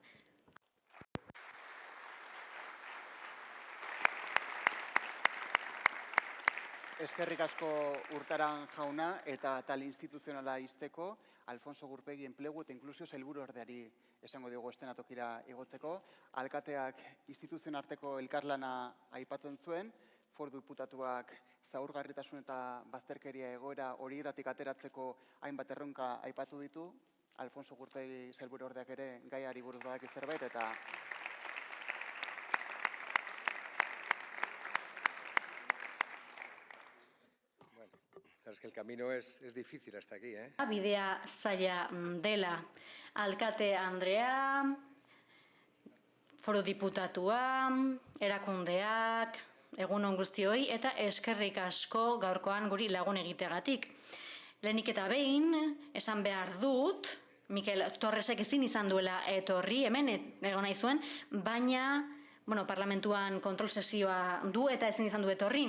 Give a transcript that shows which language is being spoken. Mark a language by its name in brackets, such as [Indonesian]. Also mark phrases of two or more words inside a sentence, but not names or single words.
[Basque] Eskerrik asko Urtaran jauna eta tal instituzionala izteko, Alfonso Gurpegi enplegu eta inklusio sailburuordeari esango diogu estenatokira igotzeko. Alkateak instituzioen arteko elkarlana aipatzen zuen, Foru Diputatuak zaurgarritasun eta bazterkeria egoera horietatik ateratzeko hainbat erronka aipatu ditu. Alfonso Gurpegi sailburuordeak ere gaiari buruz badaki zerbait eta [Spanish] Es que el camino es difícil hasta aquí, ¿eh? [Basque] Bidea zaila dela. Alkate Andrea, Foru Diputatua, erakundeak, egun on guztioi, eta eskerrik asko gaurkoan guri lagun egiteagatik. Lehenik eta behin, esan behar dut, Mikel Torresek ezin izan duela etorri, hemen egon nahi zuen, baina parlamentuan kontrol sesioa du eta ezin izan du etorri.